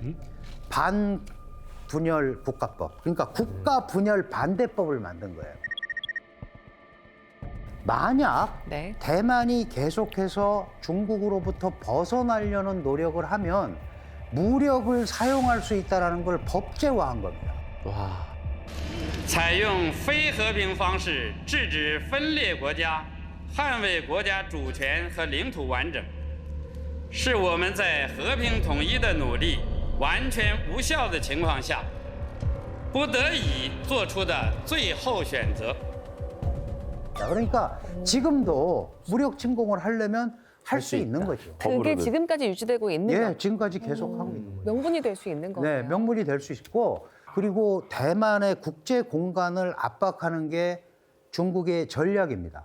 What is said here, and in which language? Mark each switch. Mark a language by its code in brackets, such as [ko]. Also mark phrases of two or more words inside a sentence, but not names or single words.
[ko] 반분열 국가법. 그러니까 국가 분열 반대법을 만든 거예요. 만약 네. 대만이 계속해서 중국으로부터 벗어나려는 노력을 하면 무력을 사용할 수 있다는 걸 법제화한 겁니다. [zh] 采用非和平方式制止分裂国家，捍卫国家主权和领土完整，是我们在和平统一的努力完全无效的情况下，不得已做出的最后选择。 [ko] 그러니까 지금도 무력 침공을 하려면 할 수 있는 거죠. 그게 지금까지 유지되고 있는 거. 지금까지 계속 하고 있는 거예요. 명분이 될 수 있는 거예요. 네, 명분이 될 수 있고 그리고 대만의 국제 공간을 압박하는 게 중국의 전략입니다.